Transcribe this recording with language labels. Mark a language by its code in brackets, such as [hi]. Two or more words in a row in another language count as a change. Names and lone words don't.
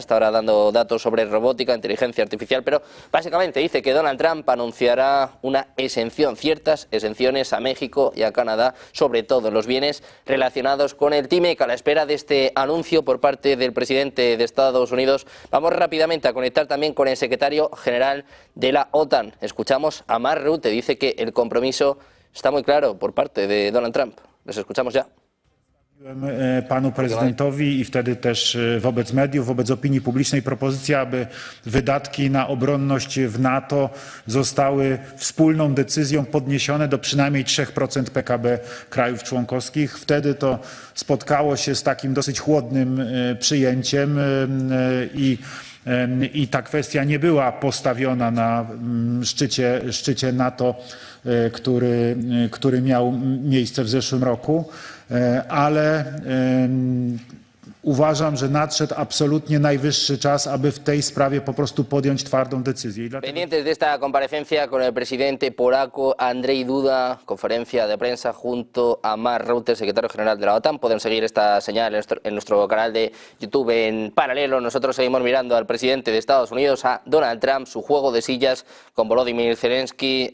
[es] Está ahora dando datos sobre robótica, inteligencia artificial, pero básicamente dice que Donald Trump anunciará una exención, ciertas exenciones a México y a Canadá, sobre todo en los bienes relacionados con el TMEC. A la espera de este anuncio por parte del presidente de Estados Unidos, vamos rápidamente a conectar también con el secretario general de la OTAN. Escuchamos a Mark Rutte, dice que el compromiso está muy claro por parte de Donald Trump. Les escuchamos ya. [pl] Panu prezydentowi i wtedy też wobec mediów, wobec opinii publicznej propozycja, aby wydatki na obronność w NATO zostały wspólną decyzją podniesione do przynajmniej 3% PKB krajów członkowskich. Wtedy to spotkało się z takim dosyć chłodnym przyjęciem i ta kwestia nie była postawiona na szczycie NATO, który miał miejsce w zeszłym roku, ale uważam, że nadszedł absolutnie najwyższy czas, aby w tej sprawie po prostu podjąć twardą decyzję. [es] Pendientes de esta comparecencia con el presidente polaco Andrzej Duda, conferencia de prensa junto a Mark Rutte, secretario general de la OTAN. Pueden seguir esta señal en nuestro canal de YouTube en paralelo. Nosotros seguimos mirando al presidente de Estados Unidos, a Donald Trump, su juego de sillas con Volodymyr Zelensky.